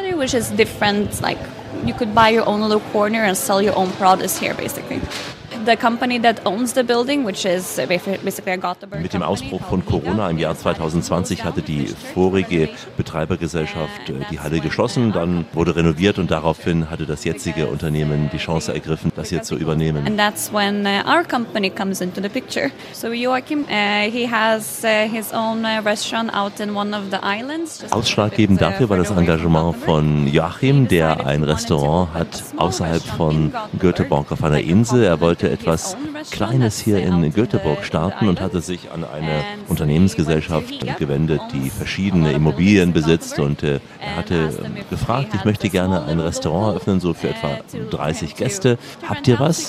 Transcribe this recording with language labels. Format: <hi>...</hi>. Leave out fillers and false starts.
<en>Which is different, like you could buy your own little corner and sell your own products here basically. The company that owns the building, which is basically a Gothenburg company.</en> <de>Mit dem Ausbruch von Corona im Jahr 2020 hatte die vorige Betreibergesellschaft die Halle geschlossen, dann wurde renoviert und daraufhin hatte das jetzige Unternehmen die Chance ergriffen, das hier zu übernehmen.</de> <en>And that's when our company comes into the picture. So Joachim, he has his own restaurant out in one of the islands.</en> <de>Ausschlaggebend dafür war das Engagement von Joachim, der ein Restaurant hat außerhalb von Göteborg auf einer Insel. Er wollte etwas Kleines hier in Göteborg starten und hatte sich an eine Unternehmensgesellschaft gewendet, die verschiedene Immobilien besitzt und er hatte gefragt, ich möchte gerne ein Restaurant eröffnen, so für etwa 30 Gäste. Habt ihr was?</de>